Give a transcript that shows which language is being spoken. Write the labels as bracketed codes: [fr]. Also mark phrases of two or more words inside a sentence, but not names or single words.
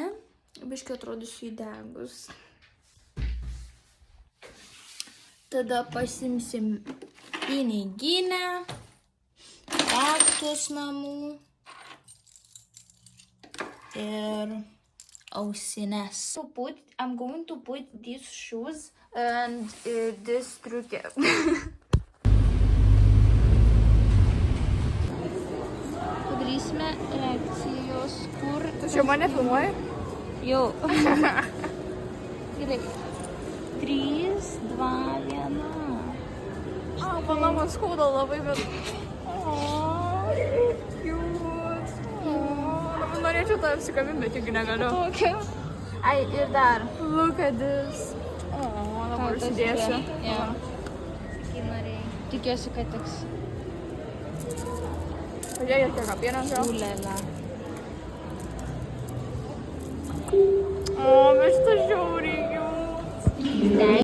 [lt] Biškai atrodysiu įdegus. Tada pasimsim piniginę, raktus namų ir ausines. [en] I'm going to put these shoes and this striukę. [lt] Padarysime reakcijos, kur... Tu čia mane filmuoji? Jau. Gerai. 3, 2, 1. Mano man skauda labai, bet... Norėčiau tą apsikabinti, bet juk negaliu. Okay. Ai, ir dar. [en] Look at this. [lt] Dabar užsidėsiu. Jo. Tikiuosi, kad tiks. Pažiūrėk, kiek apienas jau. Ulėlė. Bet šitą žiauriai jau.